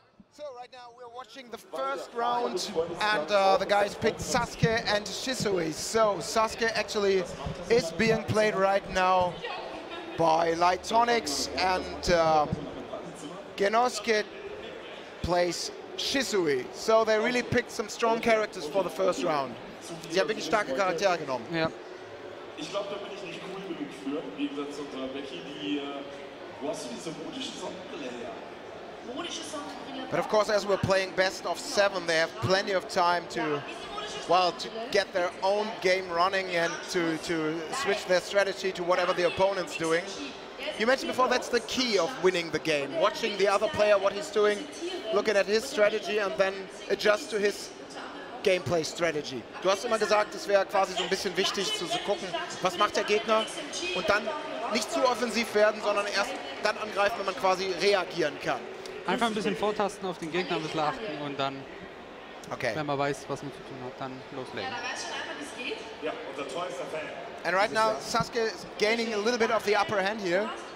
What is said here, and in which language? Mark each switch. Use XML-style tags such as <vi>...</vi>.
<en>So right now we're watching the first round, and the guys picked Sasuke and Shisui. So Sasuke actually is being played right now by Lightonix, and Genosuke plays Shisui. So they really picked some strong characters for the first round.</en> <de>Sie haben wirklich starke Charaktere genommen. Ja. Ich glaube, da bin ich nicht cool genug für, im Gegensatz zu unserer Becky, wo hast du diese modische Sonnenbrille her?</de> <en>But of course, as we're playing best of 7, they have plenty of time to get their own game running and to switch their strategy to whatever the opponent's doing. You mentioned before that's the key of winning the game. Watching the other player, what he's doing, looking at his strategy and then adjust to his gameplay strategy.</en> <de>Du hast immer gesagt, es wäre quasi so ein bisschen wichtig zu gucken, was macht der Gegner und dann nicht zu offensiv werden, sondern erst dann angreifen, wenn man quasi reagieren kann. Einfach ein bisschen vortasten, auf den Gegner ein bisschen achten und dann, okay, wenn man weiß, was man zu tun hat, dann loslegen. Ja, unser treuester Fan.</de> <en>And right now Sasuke is gaining a little bit of the upper hand here.</en>